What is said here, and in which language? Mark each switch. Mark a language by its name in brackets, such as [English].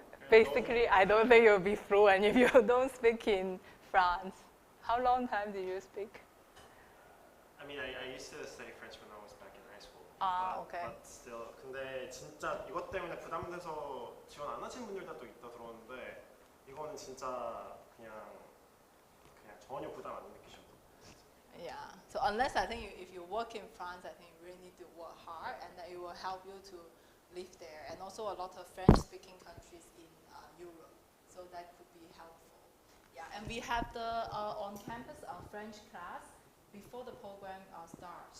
[English] Basically, I don't think you'll be fluent if you don't speak in France. How long time did you speak? I mean, I used to study French when I was back in high school. Okay. But still, [Korean] 근데 진짜 이것 때문에 부담돼서 지원 안 하신 분들도 또 있다 들었는데 이거는 진짜 그냥 전혀 부담 안 느끼셔도. [English] Yeah. So unless I think if you work in France, I think you really need to work hard, and that it will help you to live there. And also a lot of French-speaking countries in Europe, so that could be helpful. Yeah. And we have the on-campus French class before the program starts.